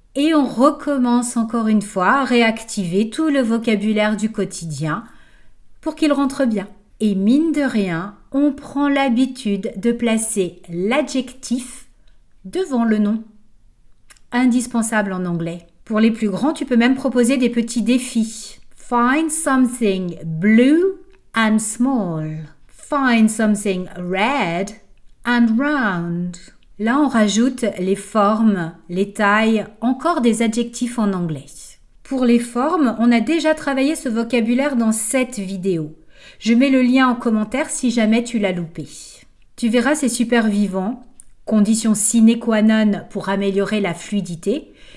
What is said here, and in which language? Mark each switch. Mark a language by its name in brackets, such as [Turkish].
[French] Et on recommence encore une fois à réactiver tout le vocabulaire du quotidien pour qu'il rentre bien. Et mine de rien, on prend l'habitude de placer l'adjectif devant le nom. Indispensable en anglais. Pour les plus grands, tu peux même proposer des petits défis. [English] Find something blue and small. Find something red and round. [French] Là, on rajoute les formes, les tailles, encore des adjectifs en anglais. Pour les formes, on a déjà travaillé ce vocabulaire dans cette vidéo. Je mets le lien en commentaire si jamais tu l'as loupé. Tu verras, c'est super vivant. Condition sine qua non pour améliorer la fluidité.